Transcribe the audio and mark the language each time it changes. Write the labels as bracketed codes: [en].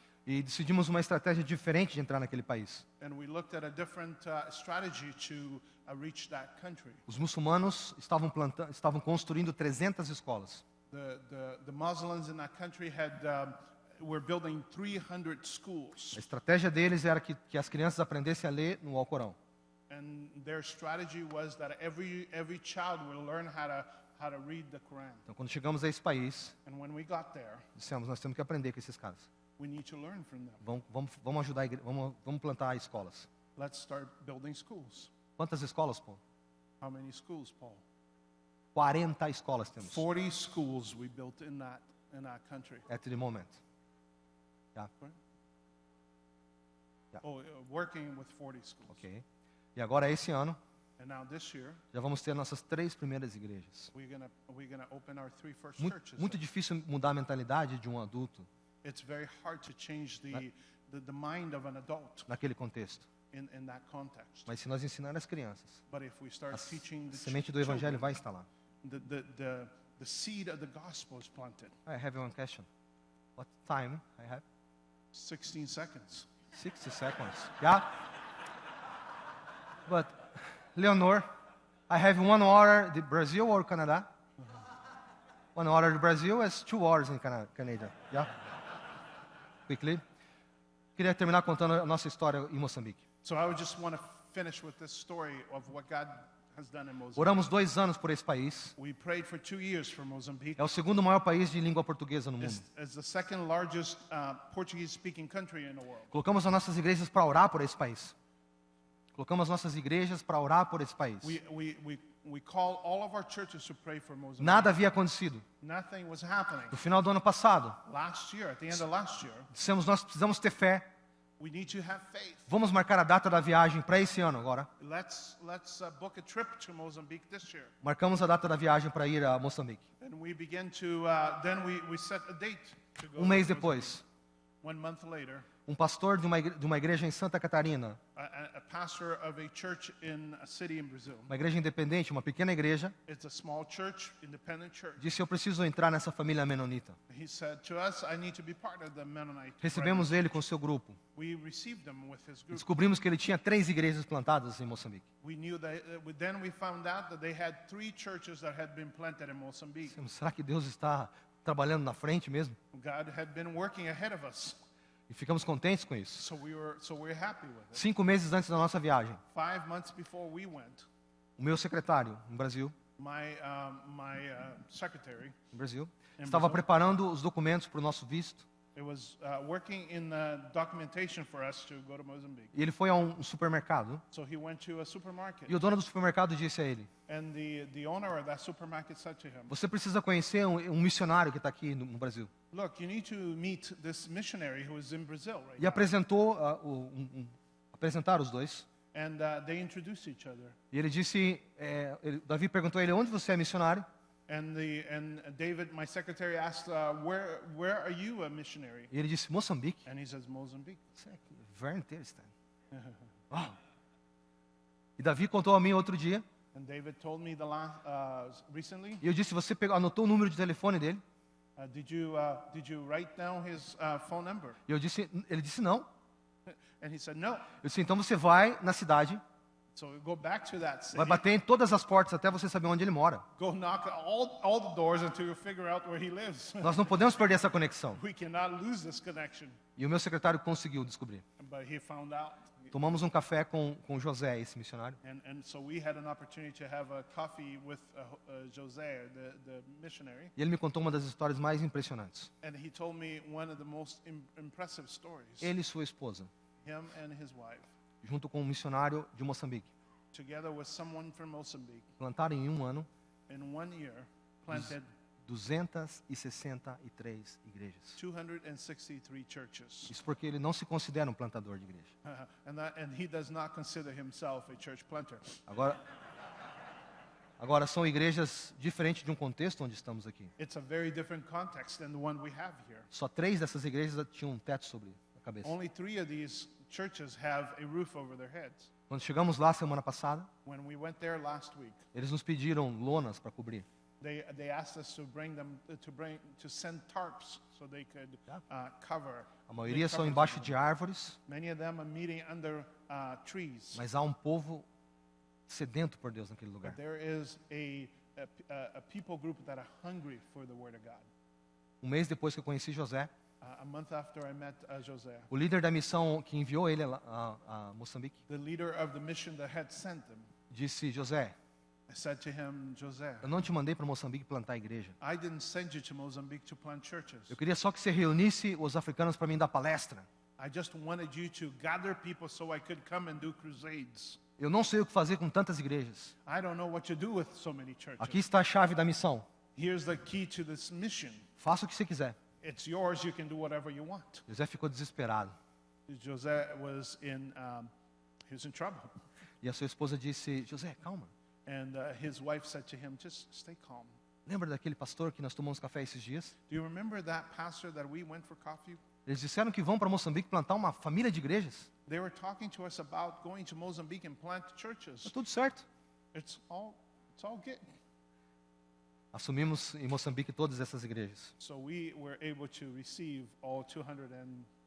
[pt] E decidimos uma estratégia diferente de entrar naquele país. [en] and we looked at a different strategy to reach that country. [pt] Os muçulmanos estavam construindo 300 escolas. [en] The Muslims in that country were building 300 schools, [pt] A estratégia deles era que as crianças aprendessem a ler no Alcorão. [en] and their strategy was that every child will learn how to read the Quran. [pt] Então, quando chegamos a esse país, [en] And when we got there, [pt] dissemos, nós temos que aprender com esses caras. [en] we need to learn from them. [pt] Vamos ajudar vamos plantar escolas. [en] Let's start building schools. [pt] Quantas escolas, Paul? [en] How many schools, Paul? [pt] 40 escolas temos. [en] 40 schools we built in that country. At the moment. Yeah. Yeah. Oh, working with 40 schools. [pt] Ok. E agora, esse ano, [en] And now this year, [pt] já vamos ter nossas 3 primeiras igrejas. [en] we're gonna open our 3 first [pt] Muito, [en] churches. [pt] muito difícil mudar a mentalidade de um adulto [en] It's very hard to change the mind of an adult [pt] naquele contexto. [en] in that context. [pt] Mas se nós ensinar as crianças, [en] But if we start [pt] a [en] teaching the [pt] semente do evangelho [en] children, [pt] vai estar lá. [en] the seed of the gospel is planted. I have one question. What time I have? 16 seconds. 60 seconds. Yeah? But, Leonor, I have 1 hour de Brazil or Canada? 1 hour de Brazil is 2 hours in Canada. Yeah? Quickly. [pt] Queria terminar contando a nossa história em Moçambique. [en] So I would just want to finish with this story of what God has done in Mozambique. [pt] Oramos 2 anos por esse país. [en] We prayed for 2 years for Mozambique. [pt] É o segundo maior país de língua portuguesa no mundo. [en] It's the second largest Portuguese-speaking country in the world. [pt] Colocamos as nossas igrejas para orar por esse país. Colocamos as nossas igrejas para orar por esse país. [en] We call all of our churches to pray for Mozambique. [pt] Nada havia acontecido. [en] Nothing was happening. [pt] No final do ano passado, [en] Last year, at the end of last year, [pt] dissemos, nós precisamos ter fé. [en] we need to have faith. [pt] Vamos marcar a data da viagem para esse ano agora. [en] Let's book a trip to Mozambique this year. [pt] Marcamos a data da viagem para ir a Moçambique. [en] And we begin to, then we set a date to go. [pt] Mês [en] to [pt] depois, [en] Mozambique. 1 month later, [pt] pastor de uma igreja em Santa Catarina, [en] a pastor of a church in a city in Brazil. [pt] uma igreja independente, uma pequena igreja, [en] It's a small church, independent church. [pt] disse, eu preciso entrar nessa família menonita. [en] He said to us, I need to be part of the Mennonite. [pt] Recebemos ele com seu grupo. [en] We received him with his group. [pt] Descobrimos que ele tinha 3 igrejas plantadas em Moçambique. [en] We knew that, then we found out that they had 3 churches that had been planted in Mozambique. [pt] Dissemos, será que Deus está trabalhando na frente mesmo? [en] God had been working ahead of us. [pt] E ficamos contentes com isso. [en] So we're happy with it. [pt] 5 meses antes da nossa viagem, [en] 5 months before we went, [pt] o meu secretário, no Brasil, [en] my secretary, [pt] estava preparando os documentos para o nosso visto. [en] it was working in the documentation for us to go to Mozambique. [pt] E ele foi a um supermercado. [en] So he went to a supermarket. [pt] E o dono do supermercado disse a ele, [en] And the owner of that supermarket said to him, [pt] você precisa conhecer um missionário que está aqui no Brasil. [en] look, you need to meet this missionary who is in Brazil right [pt] E [en] now. [pt] apresentou, apresentaram os dois. [en] And they introduced each other. [pt] E ele disse, Davi perguntou a ele, onde você é missionário? [en] And David, my secretary, asked, where are you a missionary? [pt] E ele disse, Moçambique. [en] And he says, Mozambique. Very interesting. Wow. [pt] E Davi contou a mim outro dia. [en] And David told me recently, [pt] E eu disse, você anotou o número de telefone dele? [en] did you write down his phone number? [pt] E ele disse não. [en] And he said, no. [pt] Eu disse, então você vai na cidade, [en] So we go back to that city, [pt] vai bater em todas as portas até você saber onde ele mora. [en] go knock all the doors until you figure out where he lives. [pt] Nós não podemos perder essa conexão. [en] We cannot lose this connection. [pt] E o meu secretário conseguiu descobrir. [en] But he found out. [pt] Tomamos um café com José, esse missionário. [en] And so we had an opportunity to have a coffee with José, the missionary. [pt] E ele me contou uma das histórias mais impressionantes. [en] And he told me one of the most impressive stories. [pt] Ele e sua esposa, [en] Him and his wife, [pt] junto com um missionário de Moçambique, [en] together with someone from Mozambique, [pt] plantaram em um ano [en] in 1 year, planted [pt] 263 igrejas. [en] 263 churches. [pt] Isso porque ele não se considera um plantador de igreja. [en] And he does not consider himself a church planter. [pt] Agora são igrejas diferentes de um contexto onde estamos aqui. [en] It's a very different context than the one we have here. [pt] Só 3 dessas igrejas tinham um teto sobre a cabeça. [en] Only 3 of these churches have a roof over their heads. [pt] Quando chegamos lá semana passada, [en] When we went there last week, [pt] eles nos pediram lonas para cobrir. [en] they asked us to send tarps so they could cover. [pt] A maioria [en] they [pt] são [en] cover [pt] embaixo [en] them. [pt] de árvores, [en] Many of them are meeting under trees. [pt] mas há um povo sedento por Deus naquele lugar. [en] But there is a people group that are hungry for the Word of God. [pt] Um mês depois que eu conheci José, [en] A month after I met José, [pt] o líder da missão que enviou ele a Moçambique [en] the leader of the mission that had sent them, [pt] disse: José, [en] I said to him, José, [pt] eu não te mandei para Moçambique plantar igreja. [en] I didn't send you to Mozambique to plant churches. [pt] Eu queria só que você reunisse os africanos para mim dar palestra. [en] I just wanted you to gather people so I could come and do crusades. [pt] Eu não sei o que fazer com tantas igrejas. [en] I don't know what to do with so many churches. [pt] Aqui está a chave da missão. [en] Here's the key to this mission. [pt] Faça o que você quiser. [en] It's yours. You can do whatever you want. [pt] José ficou desesperado. [en] José was in trouble. [pt] E a sua esposa disse: José, calma. [en] And his wife said to him, just stay calm. [pt] Lembra daquele pastor que nós tomamos café esses dias? [en] Do you remember that pastor that we went for coffee? [pt] Eles disseram que vão para Moçambique plantar uma família de igrejas. [en] They were talking to us about going to Mozambique and plant churches. [pt] Está tudo certo. [en] It's all good. [pt] Assumimos em Moçambique todas essas igrejas. [en] So we were able to receive all 270.